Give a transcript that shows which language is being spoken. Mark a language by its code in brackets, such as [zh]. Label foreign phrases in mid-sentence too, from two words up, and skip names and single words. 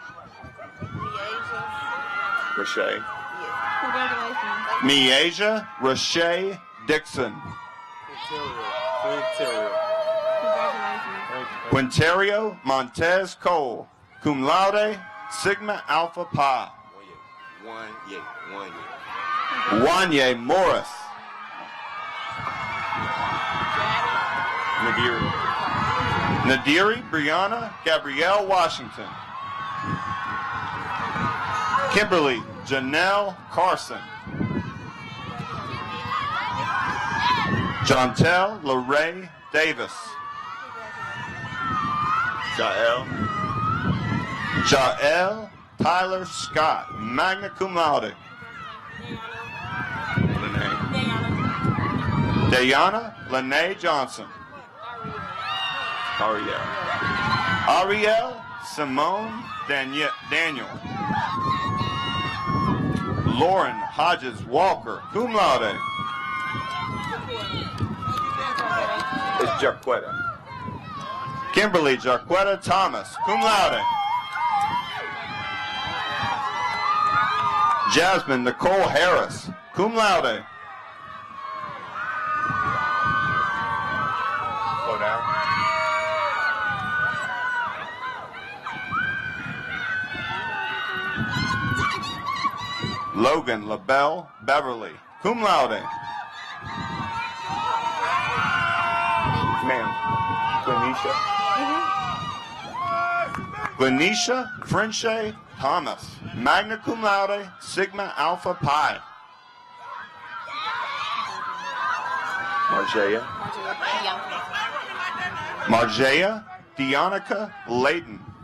[en] Rashay. Miasia Rashay Dixon. Quinterio Montez Cole, [la] cum laude, [en] Sigma Alpha Pi. Wanye Morris. Nadiri Brianna Gabrielle Washington. Kimberly Janelle Carson. Jontel LaRae Davis. Jael Tyler Scott, [la] magna cum laude. [en] Dayana Lene Johnson. Ariel Simone Daniel. Lauren Hodges Walker, [la] cum laude. [en] It's Jaquetta. Kimberly Jaquetta Thomas, [la] cum laude. [en] Jasmine Nicole Harris, [la] cum laude. [en] Slow down. Logan LaBelle Beverly, [la] cum laude. [en] Ma'am, Glenisha Frenche Thomas, [la] magna cum laude, [en] Sigma Alpha Pi. Marjea Dionica Layton.